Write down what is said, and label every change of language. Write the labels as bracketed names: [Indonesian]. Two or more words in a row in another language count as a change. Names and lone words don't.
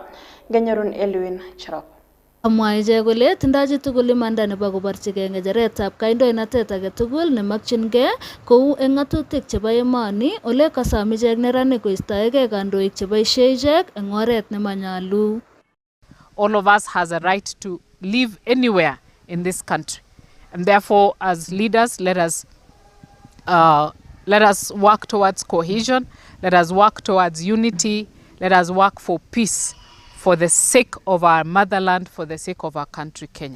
[Kalenjin] Ngenyorun Elwin Cherop. Amwa ichek kole tindoi chitugul imanda nebo koborchigei ng'echeretab kandoinatet age tugul nemakchingei kou eng ng'atutik chebo emoni ole kasom ichek neranik koistoegei kandoik cheboisie ichek eng oret nemanyalu. [English] All of us has a right to live anywhere in this country, and therefore as leaders let us work towards cohesion, let us work towards unity, let us work for peace, for the sake of our motherland, for the sake of our country, Kenya.